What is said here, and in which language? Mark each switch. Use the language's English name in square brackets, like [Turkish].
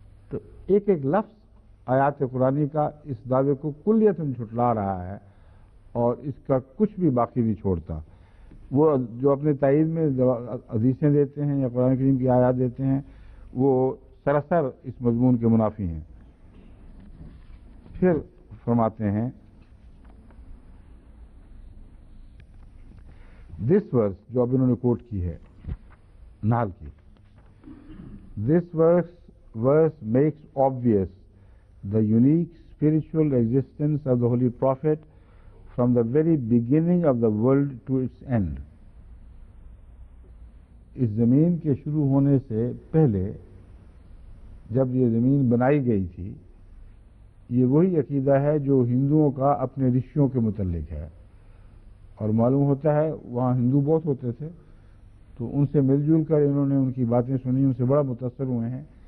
[Urdu] تو ایک ایک لفظ آیات قرآنی کا اس دعوے کو کلیتاً جھٹلا رہا ہے اور اس کا کچھ بھی باقی نہیں چھوڑتا. وہ جو اپنے تائید میں حدیثیں دیتے ہیں یا قرآن کریم کی آیات دیتے ہیں وہ سراسر اس مضمون کے منافی ہیں. پھر فرماتے ہیں دس ورس جو اب انہوں نے کوٹ کی ہے نحل کی، دس [English] verse makes obvious the unique spiritual existence of the Holy Prophet from the very beginning of the world to its end. [Urdu] اس زمین کے شروع ہونے سے پہلے جب یہ زمین بنائی گئی تھی، یہ وہی عقیدہ ہے جو ہندوؤں کا اپنے رشیوں کے متعلق ہے. اور معلوم ہوتا ہے وہاں ہندو بہت ہوتے تھے تو ان سے مل جل کر انہوں نے ان کی باتیں سنی، ان سے بڑا متاثر ہوئے ہیں.